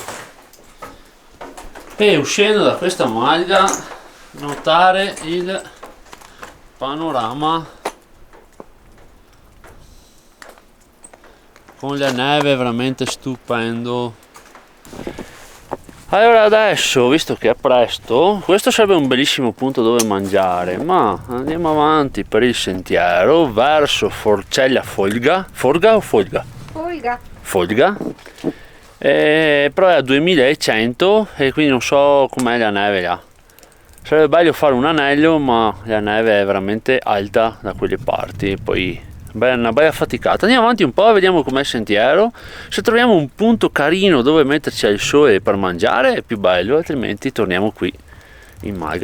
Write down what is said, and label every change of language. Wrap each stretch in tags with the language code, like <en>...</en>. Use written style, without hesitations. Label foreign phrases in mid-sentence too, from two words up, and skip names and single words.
<it>E uscendo da questa Malga, notare il panorama con la neve, veramente stupendo. Allora adesso, visto che è presto, questo sarebbe un bellissimo punto dove mangiare, ma andiamo avanti per il sentiero verso Forcella Folga. Forga o Folga? Folga. Folga. Però è a 2100 e quindi non so com'è la neve là. Sarebbe bello fare un anello, ma la neve è veramente alta da quelle parti, poi una bella faticata. Andiamo avanti un po', vediamo com'è il sentiero. Se troviamo un punto carino dove metterci al sole per mangiare è più bello, altrimenti torniamo qui in Malga.</it>